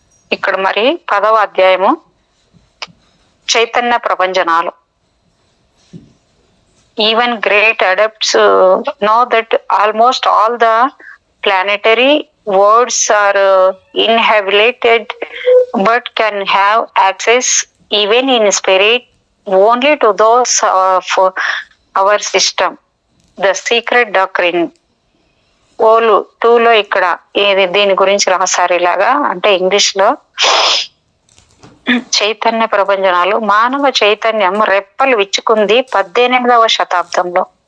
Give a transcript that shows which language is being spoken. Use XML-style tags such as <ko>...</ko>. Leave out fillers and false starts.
<te>ఇక్కడ మరి 10వ అధ్యాయము Chaitanya ప్రభంజనాలు.</te> <en>Even great adepts know that almost all the planetary worlds are inhabited but can have access even in spirit only to those of our system.</en> <te>The secret doctrine ఓలు 2లో ఇక్కడ దీని గురించి రాశారు ఇలాగా. అంటే ఇంగ్లీష్ లో చైతన్య ప్రభంజనాలు. మానవ చైతన్యం రెప్పలు విచ్చుకుంది 18వ శతాబ్దంలో.</te>